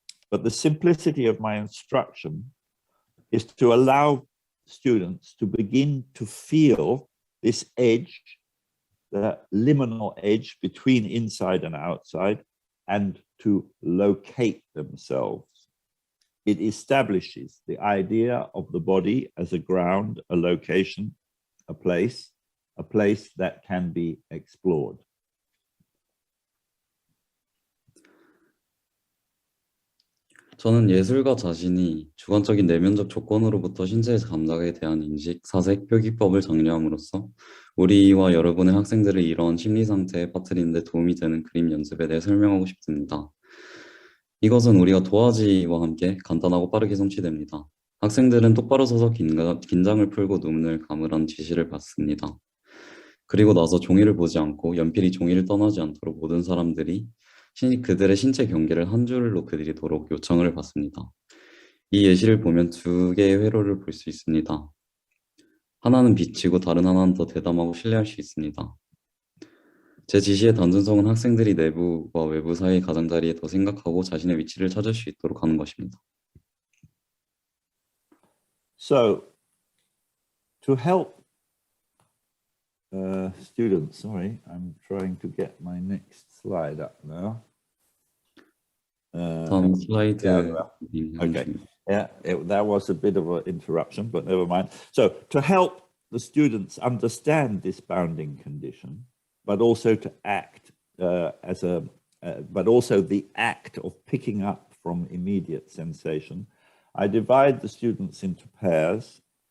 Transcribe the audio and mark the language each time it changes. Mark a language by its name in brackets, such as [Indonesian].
[English] But the simplicity of my instruction is to allow students to begin to feel this edge, the liminal edge between inside and outside, and to locate themselves. It establishes the idea of the body as a ground, a location, a place that can be explored. [Korean] 저는 예술가 자신이 주관적인 내면적 조건으로부터 신체의 감각에 대한 인식, 사색, 표기법을 정리함으로써 우리와 여러분의 학생들을 이러한 심리 상태에 빠뜨리는 데 도움이 되는 그림 연습에 대해 설명하고 싶습니다. 이것은 우리가 도화지와 함께 간단하고 빠르게 성취됩니다. 학생들은 똑바로 서서 긴장을 풀고 눈을 감으라는 지시를 받습니다. 그리고 나서 종이를 보지 않고 연필이 종이를 떠나지 않도록 모든 사람들이 그들의 신체 경계를 한 줄로 그리도록 요청을 받습니다. 이 예시를 보면 두 개의 회로를 볼 수 있습니다. 하나는 비치고 다른 하나는 더 대담하고 신뢰할 수 있습니다. 제 지시의 단순성은 학생들이 내부와 외부 사이의 가장자리에 더 생각하고 자신의 위치를 찾을 수 있도록 하는 것입니다. [English] So, to help students, sorry, I'm trying to get my next slide up now. [Korean] 다음 슬라이드. [English] Okay. Yeah, that was a bit of an interruption, but never mind. So to help the students understand this bounding condition, but also to act but also the act of picking up from immediate sensation, I divide the students into pairs.